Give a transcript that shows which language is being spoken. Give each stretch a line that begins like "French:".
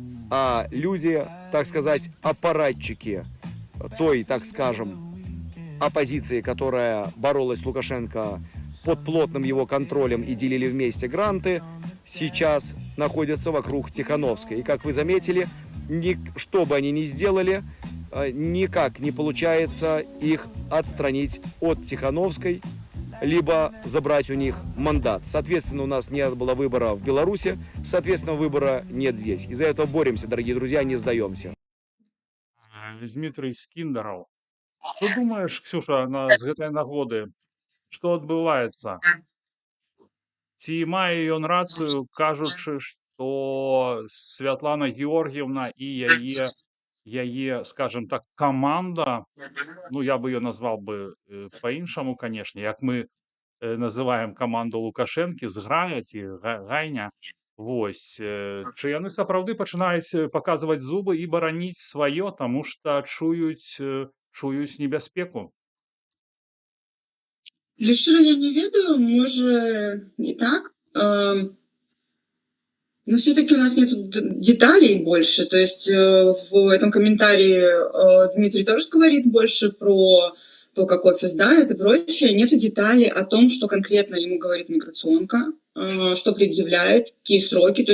Russian: А люди, так сказать, аппаратчики той, так скажем, оппозиции, которая боролась с Лукашенко под плотным его контролем и делили вместе гранты, сейчас находятся вокруг Тихановской. И как вы заметили, что бы они ни сделали, никак не получается их отстранить от Тихановской, либо забрать у них мандат. Соответственно, у нас не было выбора в Беларуси, соответственно, выбора нет здесь. Из-за этого боремся, дорогие друзья, не сдаемся.
Belarusian: Дмитрий Скіндараў. Што думаеш, Ксюша, з гэтай нагоды? Што адбываецца? Ці мае ён рацыю, кажучы, што Святлана Георгіевна і яе, скажем так, команда,
Russian: ну, я бы ее назвал бы
Belarusian: по-іншаму, конечно, як мы называем команду Лукашэнкі, зграя ці гайня, Вось, чи яны сапраўды пачынаюць паказваць зубы і бараніць сваё, таму што чуюць небяспеку? Для шчыра я не ведаю, можа і так.
Russian: Но все-таки у нас нет деталей больше. То есть в этом комментарии Дмитрий тоже говорит больше про то, как офис давит и прочее. Нету деталей о том, что конкретно ему говорит миграционка, что предъявляет, какие сроки.